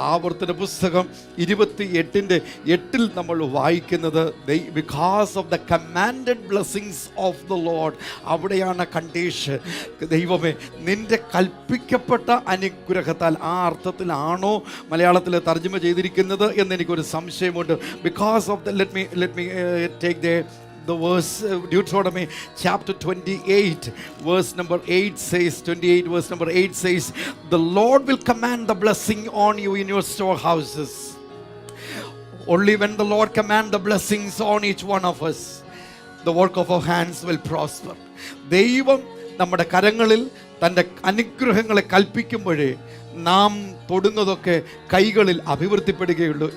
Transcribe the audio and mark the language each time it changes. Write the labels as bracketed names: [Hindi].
[Malayalam] ആവർത്തന പുസ്തകം 28:8 നമ്മൾ വായിക്കുന്നത് [English] Because of the commanded blessings of the Lord. [Malayalam] അവിടെയാണ് കണ്ടീഷൻ. ദൈവമേ, നിന്റെ കൽപ്പിക്കപ്പെട്ട അനുഗ്രഹത്താൽ. ആ അർത്ഥത്തിലാണോ മലയാളത്തിൽ തർജ്ജമ ചെയ്തിരിക്കുന്നത് എന്ന് എനിക്കൊരു സംശയമുണ്ട്. [English] Because of the let me take the verse Deuteronomy chapter 28 verse number 8 says 28 verse number 8 says the Lord will command the blessing on you in your storehouses. Only when the Lord command the blessings on each one of us, the work of our hands will prosper. [Malayalam] ദൈവം നമ്മുടെ കരങ്ങളിൽ തൻ്റെ അനുഗ്രഹങ്ങളെ കൽപ്പിക്കുമ്പോഴേ നാം തൊടുന്നതൊക്കെ കൈകളിൽ അഭിവൃദ്ധിപ്പെടുകയുള്ളൂ.